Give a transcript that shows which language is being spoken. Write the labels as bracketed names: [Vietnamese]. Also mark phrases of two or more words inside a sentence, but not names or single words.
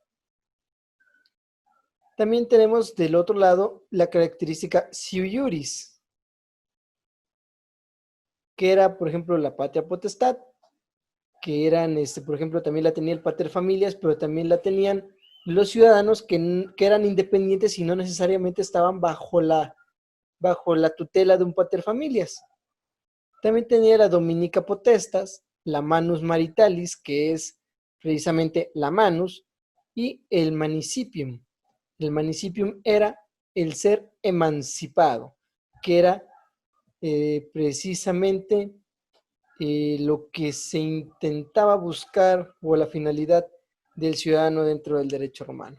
[Spanish] También tenemos del otro lado la característica siu que era, por ejemplo, la patria potestad, que eran, por ejemplo, también la tenía el paterfamilias, pero también la tenían los ciudadanos que eran independientes y no necesariamente estaban bajo la tutela de un paterfamilias. También tenía la [Latin] dominica potestas, [Spanish] la [Latin] manus maritalis, [Spanish] que es precisamente la manus, y el manicipium. El manicipium era el ser emancipado, que era precisamente lo que se intentaba buscar o la finalidad del ciudadano dentro del derecho romano.